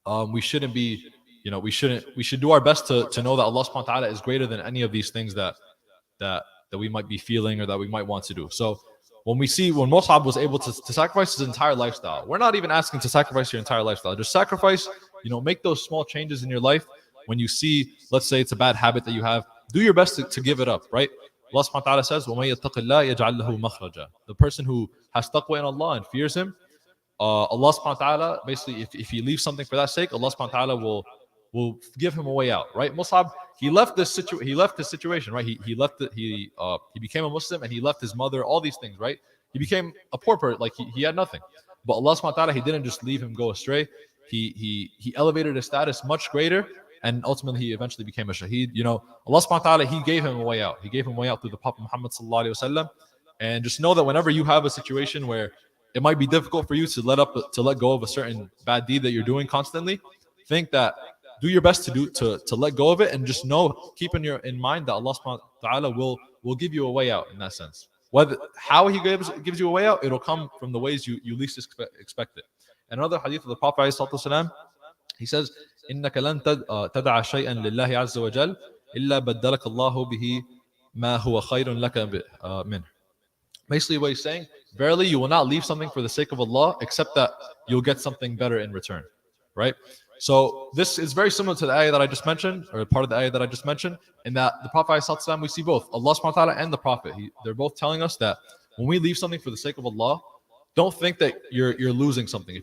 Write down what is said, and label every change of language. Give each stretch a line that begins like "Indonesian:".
English: We shouldn't be, we should do our best to know that Allah subhanahu wa ta'ala is greater than any of these things that we might be feeling or that we might want to do. So when Mus'ab was able to sacrifice his entire lifestyle, we're not even asking to sacrifice your entire lifestyle. Just sacrifice, make those small changes in your life. When you see, let's say it's a bad habit that you have, do your best to give it up, right? Allah subhanahu wa ta'ala says,
Arabic: وَمَن يَتَّقِ اللَّهَ يَجْعَلْ لَهُ مَخْرَجًا.
English: The person who has taqwa in Allah and fears Him, Allah subhanahu wa ta'ala, basically, if he leaves something for that sake, Allah subhanahu wa ta'ala will give him a way out, right? Mus'ab, he left his situation, right? He became a Muslim and he left his mother, all these things, right? He became a poor person, like he had nothing. But Allah subhanahu wa ta'ala, he didn't just leave him go astray. He elevated his status much greater, and ultimately he eventually became a shaheed. You know, Allah subhanahu wa ta'ala, he gave him a way out. He gave him a way out through the Prophet Muhammad sallallahu alaihi wasallam. And just know that whenever you have a situation where it might be difficult for you to let go of a certain bad deed that you're doing constantly, think that do your best to let go of it, and just know, keep in mind that Allah subhanahu wa ta'ala will give you a way out in that sense. Whether how he gives you a way out, it'll come from the ways you least expect it. And another hadith of the Prophet ﷺ, he says,
Arabic: إنك لن تدع شيئا لله عز وجل إلا بدلك الله به ما هو خير لك منه.
English: Basically what he's saying, verily you will not leave something for the sake of Allah except that you'll get something better in return, right? So this is very similar to the ayah that I just mentioned, or part of the ayah that I just mentioned, in that the Prophet ﷺ, we see both Allah subhanahu wa ta'ala and the Prophet. They're both telling us that when we leave something for the sake of Allah, don't think that you're losing something.